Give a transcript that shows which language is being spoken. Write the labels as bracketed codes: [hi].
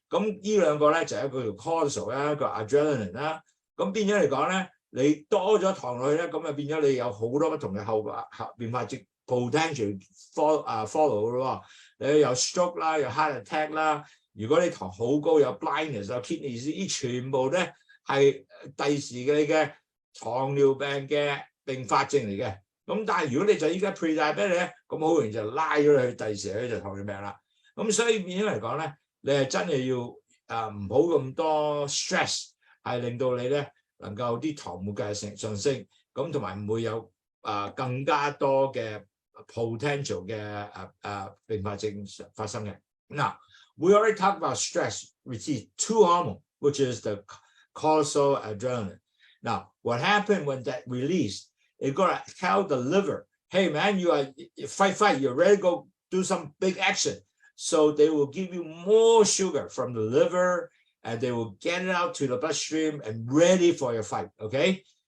[yue] 咁呢兩個咧就係一個叫 cortisol 啦，一個 adrenaline 啦。咁變咗嚟講咧，你多咗糖落去咧，咁啊變咗你有好多不同嘅後變化即 [en] potential follow [yue] 咯。你有 stroke 啦，有 heart attack 啦。如果你糖好高，有 blindness 有 kidney disease，呢全部咧係第時嘅你嘅糖尿病嘅併發症嚟嘅。咁但係如果你就依家 pre-diabetic 咧，咁好容易就拉咗你去第時咧就糖尿病啦。咁所以變咗嚟講咧，你係真係要唔好咁多 stress， 係令到你咧能夠啲糖會繼續上升，咁同埋唔會有更加多嘅 potential 嘅併發症發生嘅。 [en] Now, we already talked about stress, which is two hormones, which is the cortisol, adrenaline. Now, what happened when that release? It got to tell the liver, hey man, you are fight, you're ready to go do some big action. So they will give you more sugar from the liver and they will get it out to the bloodstream and ready for your fight, okay?